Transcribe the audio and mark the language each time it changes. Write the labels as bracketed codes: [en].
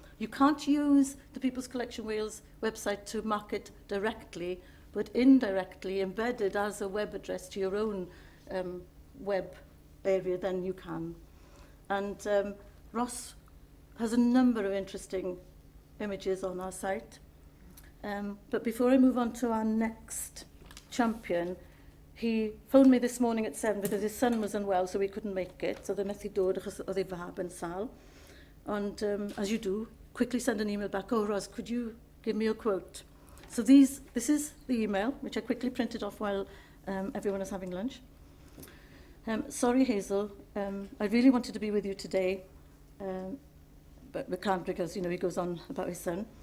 [en] You can't use the People's Collection Wales website to market directly, but indirectly embedded as a web address to your own web area, then you can. And Ross has a number of interesting images on our site. But before I move on to our next champion, he phoned me this morning at 7 because his son was unwell, so he couldn't make it. So they [cy] methu dod achos oedd ei fab yn sal. [en] And as you do, quickly send an email back, oh, Ros, could you give me a quote? So this is the email, which I quickly printed off while everyone was having lunch. Sorry, Hazel, I really wanted to be with you today, but we can't because, he goes on about his son.